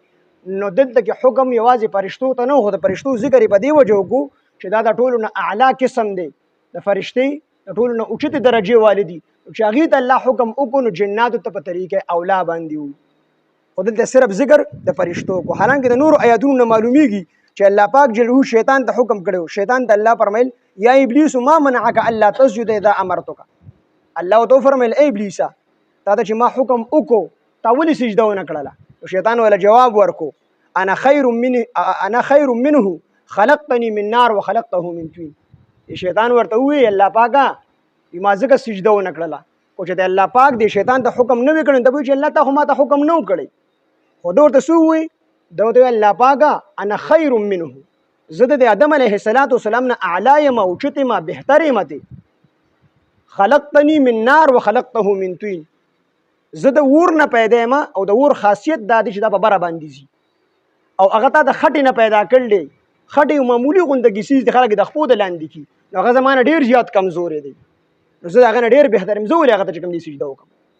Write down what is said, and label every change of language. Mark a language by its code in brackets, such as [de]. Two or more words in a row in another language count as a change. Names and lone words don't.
[ps] نو دلته کې حکم یوازې فرشتو ته نه خو د فرشتو ذکر یې په دې وجه وکړو چې دا د ټولو نه اعلی قسم دی د فرشتې د ټولو نه اوچتې درجې والي دي چې هغې ته الله حکم وکړو نو جناتو ته په طریقې اولا باندې وو. خو دلته صرف ذکر د فرشتو کو حالانکه د نورو آیاتونو نه معلومیږي چې الله پاک جلوه شیطان ته حکم کړو. شیطان ته الله فرمایل [ar] یا ابلیس ما منعک الا تسجد اذا امرتک. [ps] الله تو فرمایل ای ابلیسا تا ته چې ما حکم وکړو تا ولې سجده ونه کړله. شیطان ولا جواب ورکو [ar] انا خیر منه خلقتني من نار وخلقته من طين. [ps] شیطان ورته وی الله پاکا ما ځکه سجده ونه کړله خو چې د الله پاک دی شیطان ته حکم نه وکړي ته وی چې الله ته خو ما ته حکم نه وکړي خو دا ورته سو وی دا ورته الله پاکا [ar] انا خیر منه [ps] زه د آدم [ar] علیه السلام [ps] نه اعلی یم اوچت یم بهتر یم [ar] خلقتني من نار وخلقته من طين. [ps] زه د اور نه پیدا یم او د اور خاصیت دا دی چې دا په بره باندې ځي او هغه ته د خټې نه پیدا کړل دی. خټې یو معمولي غونده کیسیز د خلک د خپو د لاندې کي نو هغه زما نه ډېر زیات کمزوری دی نو زه د هغه نه ډېر بهتر یم زه ولې هغه ته چې کوم دی سجده وکړم.